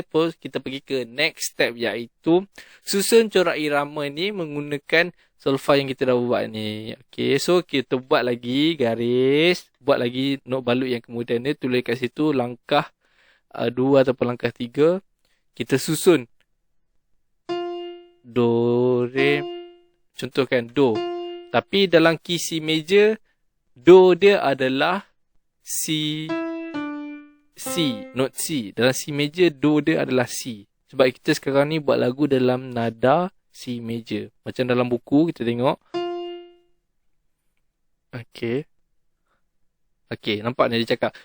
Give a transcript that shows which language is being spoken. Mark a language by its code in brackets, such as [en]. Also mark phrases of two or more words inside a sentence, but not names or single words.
[ms] Terus kita pergi ke [en] next step, [ms] iaitu susun corak irama ni menggunakan solfa yang kita dah buat ni. [en] Okay, so [ms] kita buat lagi garis, buat lagi not balut yang kemudian ni, tulis kat situ langkah 2 ataupun langkah 3. Kita susun do, re, contohkan do, tapi dalam [en] key C major, [ms] do dia adalah C, not C. Dalam [en] C major, [ms] do dia adalah C. Sebab kita sekarang ni buat lagu dalam nada [en] C major. [ms] Macam dalam buku, kita tengok. Okay, nampak ni dia cakap.